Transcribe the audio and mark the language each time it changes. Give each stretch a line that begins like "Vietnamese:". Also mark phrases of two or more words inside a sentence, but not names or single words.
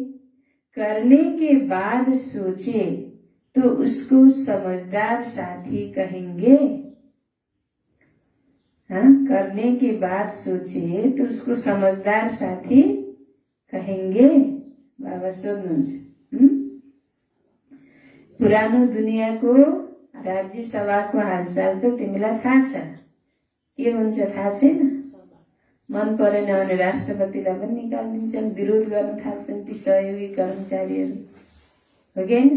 Hindi: करने के बाद सोचे तो उसको समझदार साथी कहेंगे। करने के बाद सोचे तो उसको समझदार साथी कहेंगे।
Nepali: बाबा सोध्नुहुन्छ पुरानो दुनियाँको राज्य सभाको हालचाल त तिमीलाई थाहा छ, के हुन्छ थाहा छैन? मन परेन भने राष्ट्रपतिलाई पनि निकालिदिन्छन्, विरोध गर्न थाल्छन् ती सहयोगी कर्मचारीहरू, हो कि हैन?